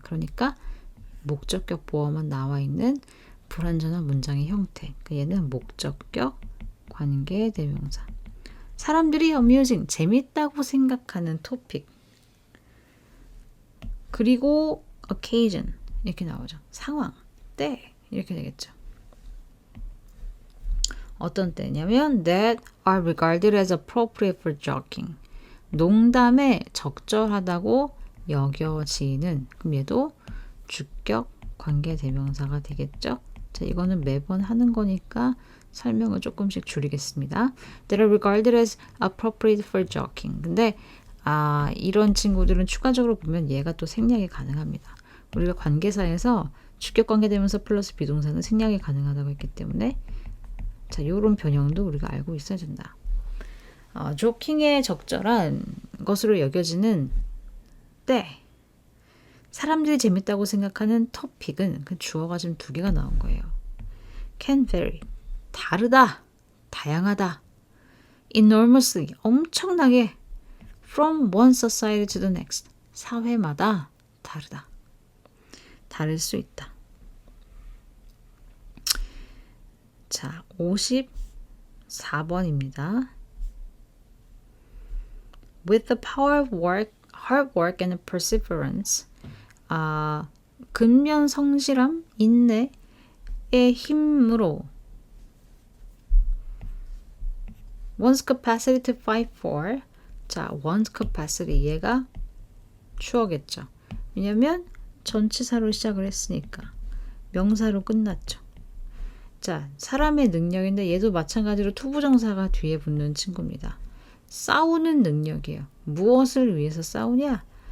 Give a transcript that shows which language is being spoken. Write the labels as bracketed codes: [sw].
[ko] 그러니까 목적격 보어만 나와 있는 불완전한 문장의 형태. 그러니까 얘는 목적격 관계 대명사. 사람들이 amusing, 재밌다고 생각하는 토픽. 그리고 occasion 이렇게 나오죠. 상황, 때 이렇게 되겠죠. 어떤 때냐면 [en] that are regarded as appropriate for joking. [ko] 농담에 적절하다고 여겨지는. 그럼 얘도 주격 관계 대명사가 되겠죠. 자, 이거는 매번 하는 거니까 설명을 조금씩 줄이겠습니다. [en] That are regarded as appropriate for joking. [ko] 근데 이런 친구들은 추가적으로 보면 얘가 또 생략이 가능합니다. 우리가 관계사에서 주격 관계 대명사 플러스 비동사는 생략이 가능하다고 했기 때문에 자, 이런 변형도 우리가 알고 있어야 된다. 조킹에 적절한 것으로 여겨지는 때, 사람들이 재밌다고 생각하는 토픽은 그 주어가 지금 두 개가 나온 거예요. [en] can vary, [ko] 다르다, 다양하다. enormously, 엄청나게. [en] from one society to the next, [ko] 사회마다 다르다. 다를 수 있다. 자, 54번입니다. [en] With the power of work, hard work and perseverance, [ko] 근면 성실함, 인내의 힘으로 [en] one's capacity to fight for. [ko] 자, one's capacity 얘가 추어겠죠. 왜냐면 전치사로 시작을 했으니까 명사로 끝났죠. 자, 사람의 능력인데 얘도 마찬가지로 투부정사가 뒤에 붙는 친구입니다. 싸우는 능력이에요. 무엇을 위해서 싸우냐?